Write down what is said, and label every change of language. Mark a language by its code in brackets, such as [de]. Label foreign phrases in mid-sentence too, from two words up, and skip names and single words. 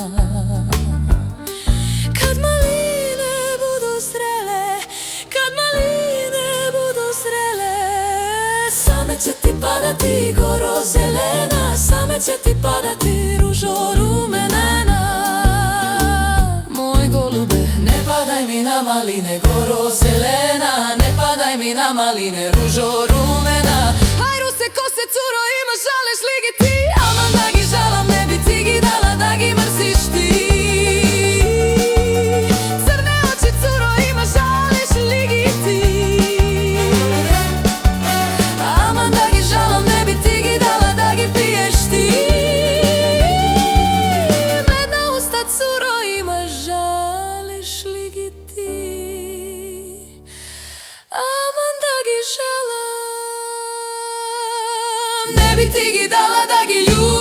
[bs] Kad maline budu zrele, kad maline budu zrele, same će ti padati, goro zelena. Same će ti padati, ružo rumenena. Moj golube, ne padaj mi na maline, goro zelena. Ne padaj mi na maline, ružo rumena. [mk] Хајру се ко се цуро, имаш жалеш ли ги ти? Аман да ги жалам, не би ти ги дала да ги мрзиш ти. Црне очи цуро, имаш жалеш ли ги ти? Аман да ги жалам, не би ти ги дала да ги пијеш ти. Медна уста цуро, имаш жалеш ли ги ти? Аман да ги жалам, не би ти ги дала да ги